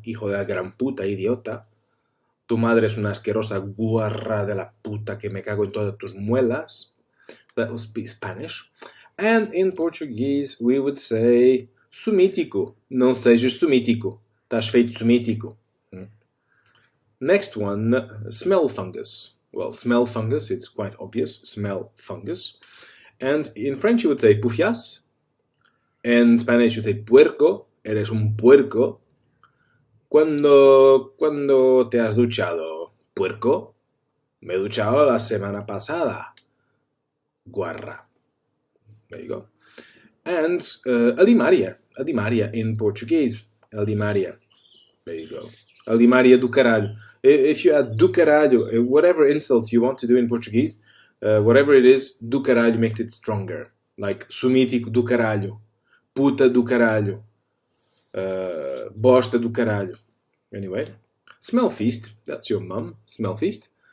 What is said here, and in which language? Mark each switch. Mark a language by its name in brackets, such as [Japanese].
[Spanish] Hijo de la gran puta, idiota. Tu madre es una asquerosa guarra de la puta que me cago en todas tus muelas. [English] That would be Spanish. And in Portuguese, we would say sumítico. [Portuguese] Não sejas sumítico. Estás feito sumítico. [English] Next one, smell fungus. Well, smell fungus, it's quite obvious. Smell fungus. And in French, you would say pufias. In Spanish, you would say puerco. [Spanish] Eres un puerco. ¿Cuándo te has duchado, puerco? Me he duchado la semana pasada. Guarra. [English] There you go. And alimaria in Portuguese. Alimaria. There you go. [Portuguese] Alimaria do caralho. [English] If you add do caralho, whatever insult you want to do in Portuguese, whatever it is, do caralho makes it stronger. Like [Portuguese] sumítico do caralho, puta do caralho, bosta do caralho. [English] Anyway, smell feast, that's your mum, smell feast.